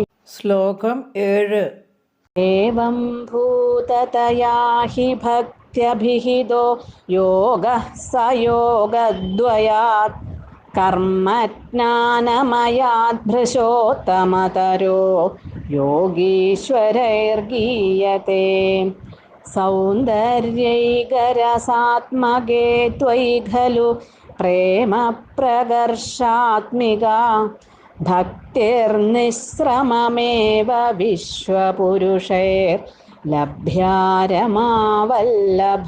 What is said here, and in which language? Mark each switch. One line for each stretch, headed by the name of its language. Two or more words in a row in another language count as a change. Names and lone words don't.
Malayalam: ശ്ലോകം 7.
Sanskrit: एवं भूततया हि भक्त्यभिहितो योगः स योगद्वयात् കർമ്മജ്ഞാനമയാദ്ഭൃശോത്തമതരോ യോഗീശ്വരൈർഗീയത്തെ സൗന്ദര്യൈകരസാത്മകേ ത്വയി ഖലു പ്രേമ പ്രകർഷാത്മിക ഭക്തിർനിസ്രമമേവ വിശ്വപുരുഷൈർ ലഭ്യാരമാവല്ലഭ.